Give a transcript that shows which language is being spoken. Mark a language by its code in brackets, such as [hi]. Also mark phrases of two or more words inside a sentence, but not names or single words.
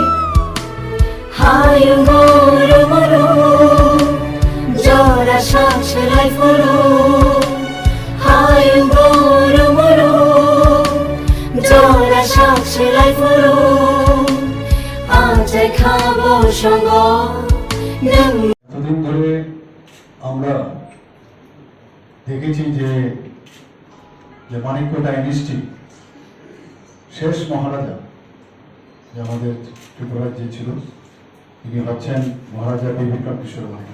[trp] hayu muru muru jora shaksh lai furu hayu muru muru jora shaksh lai furu aaj khabo shongo [bn] এতদিন ধরে আমরা দেখেছি যে মানিক্য ডাইনেস্টি শেষ মহারাজা যে আমাদের ত্রিপুরার যে ছিল তিনি হচ্ছেন মহারাজা বিক্রম কিশোর মানিক্য।